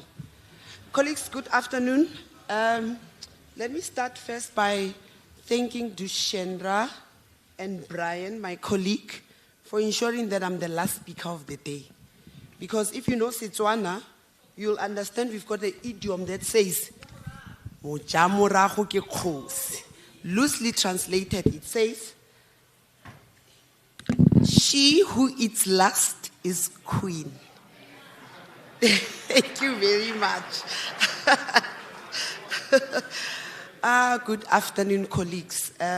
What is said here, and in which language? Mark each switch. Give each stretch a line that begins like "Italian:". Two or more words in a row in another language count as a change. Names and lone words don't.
English: Colleagues, good afternoon. Let me start first by thanking Dushendra and Brian, my colleague, for ensuring that I'm the last speaker of the day. Because if you know Setswana, you'll understand we've got an idiom that says,
Tswana: "Moja morago ke kgosi."
English: Loosely translated, it says, "She who eats last is queen." Thank you very much. Good afternoon, colleagues.